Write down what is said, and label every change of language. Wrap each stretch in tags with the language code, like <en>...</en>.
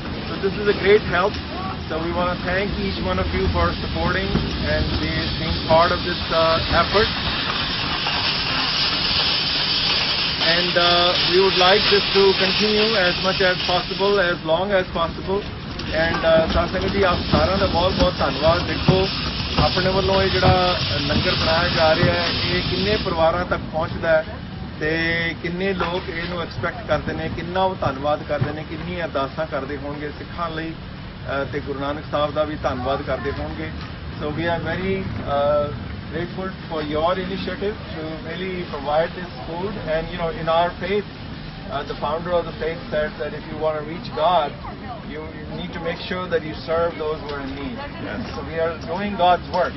<en>So this is a great help. So we want to thank each one of you for supporting and being part of this effort. And we would like this to continue as much as possible, as long as possible. And Sat Sangat Ji,</en> <pa>aap ਸਾਰਿਆਂ ਦਾ ਬਹੁਤ ਧੰਨਵਾਦ। ਦੇਖੋ ਆਪਣੇ ਵੱਲੋਂ ਇਹ ਜਿਹੜਾ ਲੰਗਰ ਬਣਾਇਆ ਜਾ ਰਿਹਾ ਹੈ ਇਹ ਕਿੰਨੇ ਪਰਿਵਾਰਾਂ ਤੱਕ ਪਹੁੰਚਦਾ ਹੈ ਤੇ ਕਿੰਨੇ ਲੋਕ ਇਹਨੂੰ ਐਕਸਪੈਕਟ ਕਰਦੇ ਨੇ, ਕਿੰਨਾ ਉਹ ਧੰਨਵਾਦ ਕਰਦੇ ਨੇ, ਕਿੰਨੀਆਂ ਅਰਦਾਸਾਂ ਕਰਦੇ ਹੋਣਗੇ ਸਿੱਖਾਂ ਲਈ ਤੇ ਗੁਰੂ ਨਾਨਕ ਸਾਹਿਬ ਦਾ ਵੀ ਧੰਨਵਾਦ ਕਰਦੇ ਹੋਣਗੇ.</pa> <en>So we are very grateful for your initiative to really provide this food. And you know, in our faith, the founder of the faith said that if you want to reach God, you need to make sure that you serve those who are in need. Yes. So we are doing God's work.</en>